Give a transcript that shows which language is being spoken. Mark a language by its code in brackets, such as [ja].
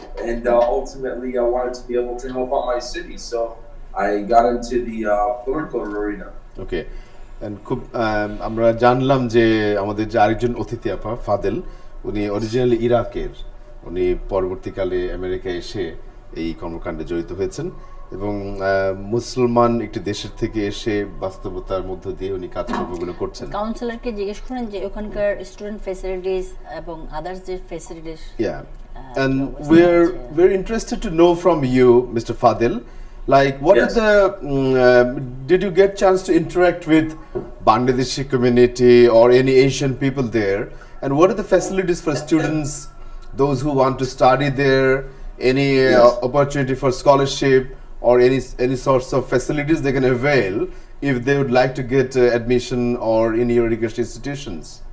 [en] And ultimately, I wanted to be able to help out my city, so I got into the political arena. [bn] ওকে খুব আমরা জানলাম যে আমাদের যে আরেকজন অতিথি আপা ফাদেল, উনি অরিজিনালি ইরাকের, উনি পরবর্তীকালে আমেরিকা এসে এই কর্মকাণ্ডে জড়িত হয়েছেন এবং মুসলমান একটি দেশের থেকে এসে বাস্তবতার মধ্য দিয়ে উনি কাজকর্মগুলো করছেন। কাউন্সিলরকে জিজ্ঞেস করেন যে ওখানকার স্টুডেন্ট ফ্যাসিলিটিস এবং আদার্স যে facilities. [en] And we're very interested to know from you, Mr. Fadil, like what Yes. are the did you get chance to interact with Bangladeshi community or any Asian people there, and what are the facilities for students, those who want to study there, any opportunity for scholarship or any sorts of facilities they can avail if they would like to get admission or in your education institutions?